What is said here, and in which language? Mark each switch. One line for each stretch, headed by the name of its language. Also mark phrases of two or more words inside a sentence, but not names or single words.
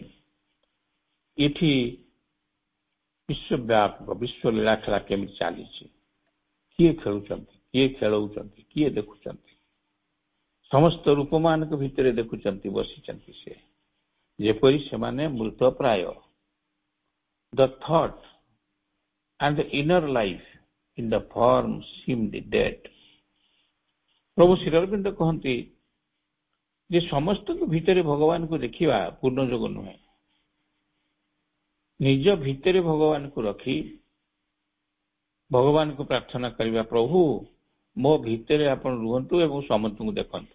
Odia: ଏଠି ବିଶ୍ୱବ୍ୟାପକ ବିଶ୍ୱ ଲୀଳା ଖେଳା କେମିତି ଚାଲିଛି, କିଏ ଖେଳୁଛନ୍ତି, କିଏ ଖେଳଉଛନ୍ତି, କିଏ ଦେଖୁଛନ୍ତି, ସମସ୍ତ ରୂପମାନଙ୍କ ଭିତରେ ଦେଖୁଛନ୍ତି, ବସିଛନ୍ତି ସେ, ଯେପରି ସେମାନେ ମୃତ ପ୍ରାୟ।
English: the thought and the inner life in the form seemed dead.
Odia: ପ୍ରଭୁ ଶ୍ରୀଅରବିନ୍ଦ କହନ୍ତି ଯେ ସମସ୍ତଙ୍କ ଭିତରେ ଭଗବାନଙ୍କୁ ଦେଖିବା ପୂର୍ଣ୍ଣ ଯୋଗ ନୁହେଁ। ନିଜ ଭିତରେ ଭଗବାନଙ୍କୁ ରଖି ଭଗବାନଙ୍କୁ ପ୍ରାର୍ଥନା କରିବା, ପ୍ରଭୁ ମୋ ଭିତରେ ଆପଣ ରୁହନ୍ତୁ ଏବଂ ସମସ୍ତଙ୍କୁ ଦେଖନ୍ତୁ।